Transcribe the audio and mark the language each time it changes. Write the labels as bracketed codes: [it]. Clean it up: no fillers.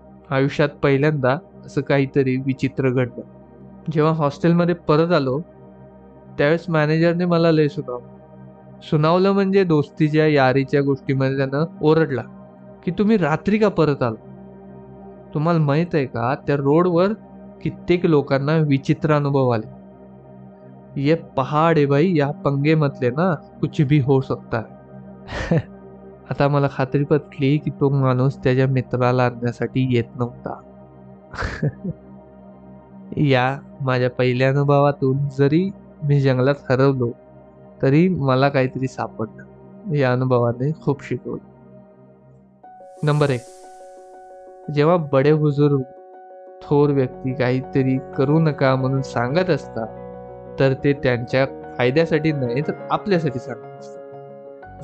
[mr] आयुष्यात पहिल्यांदा असं काहीतरी विचित्र घडलं. जेव्हा हॉस्टेलमध्ये परत आलो त्यावेळेस मॅनेजरने मला लय सुनावलं. म्हणजे दोस्तीच्या यारीच्या गोष्टीमध्ये त्यानं ओरडला की तुम्ही रात्री का परत आला? तुम्हाला माहित आहे का, त्या रोडवर कित्येक लोकांना विचित्र अनुभव आले. [hi] ये पहाड है भाई, या पंगे मतले ना, कुछ भी हो सकता है. [mr] आता मला खात्री पटली की तो माणूस त्याच्या मित्राला आणण्यासाठी येत नव्हता. या माझ्या पहिल्या अनुभवातून जरी मी जंगलात हरवलो तरी मला काहीतरी सापडलं. या अनुभवाने खूप शिकवलं. नंबर 1, जेव्हा बडे बुजुर्ग, थोर व्यक्ती काहीतरी करू नका म्हणून सांगत असतात तर ते त्यांच्या फायद्यासाठी नाही तर आपल्यासाठी सांगत असतात.